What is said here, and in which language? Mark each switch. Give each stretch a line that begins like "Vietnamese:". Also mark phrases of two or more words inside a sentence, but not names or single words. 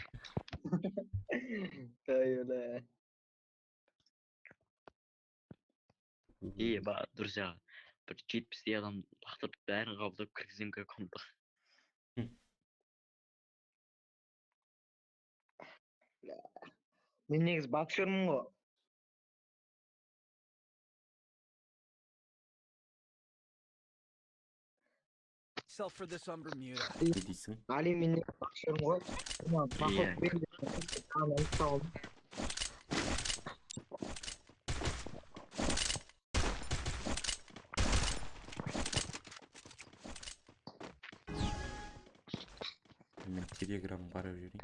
Russian: Ой, бля. друзья,
Kazakh: бір 70 адам лақтырып бәрін қабылдап кіргіземге комнатаға. Мен негізі боксермін ғой. Self for this on Bermuda. Не дейсің? Али, мен негізі боксермін ғой. Мен телеграм қарап жүрейін.